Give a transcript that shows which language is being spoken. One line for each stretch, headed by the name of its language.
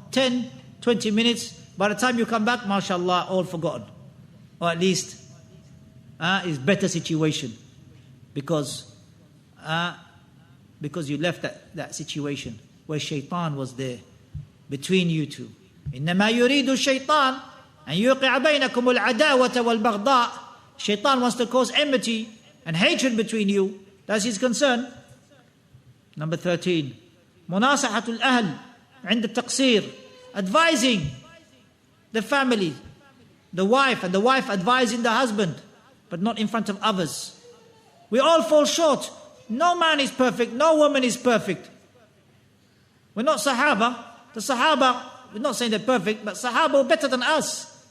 English: 10, 20 minutes. By the time you come back, mashallah, all forgotten. Or at least, it's better situation. Because you left that situation where shaitan was there between you two.
Arabic: إنما يريد الشيطان أن يوقع بينكم العداوة والبغضاء.
English: Shaitan wants to cause enmity and hatred between you. That's his concern. Number 13.
Arabic: مناصحة الأهل عند التقصير.
English: Advising the family, the wife, and the wife advising the husband, but not in front of others. We all fall short. No man is perfect, no woman is perfect. We're not Sahaba. The Sahaba, we're not saying they're perfect, but Sahaba are better than us.